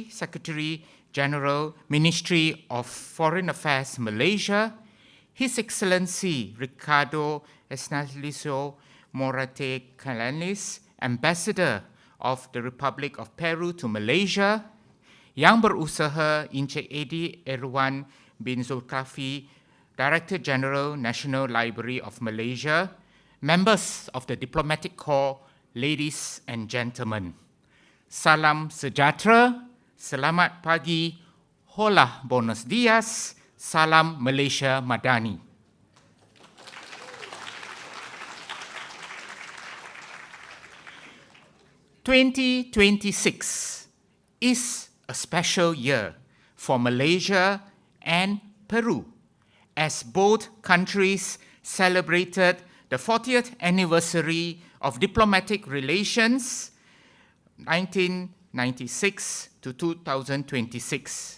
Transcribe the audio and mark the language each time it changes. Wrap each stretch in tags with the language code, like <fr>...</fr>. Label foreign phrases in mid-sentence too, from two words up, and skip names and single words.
<en>Secretary General, Ministry of Foreign Affairs Malaysia, His Excellency Ricardo Esnaliso Morate Calanis, Ambassador of the Republic of Peru to Malaysia,</en> <ms>Yang berusaha Encik</ms> <en>Edi Erwan bin Zulkifli, Director General, National Library of Malaysia, members of the Diplomatic Corps, ladies and gentlemen.</en> <ms>Salam sejahtera, selamat pagi,</ms> <es>hola buenos dias,</es> <ms>salam Malaysia Madani.</ms> <en>(2026) is a special year for Malaysia and Peru, as both countries celebrated the 40th anniversary of diplomatic relations 1996 to 2026.</en>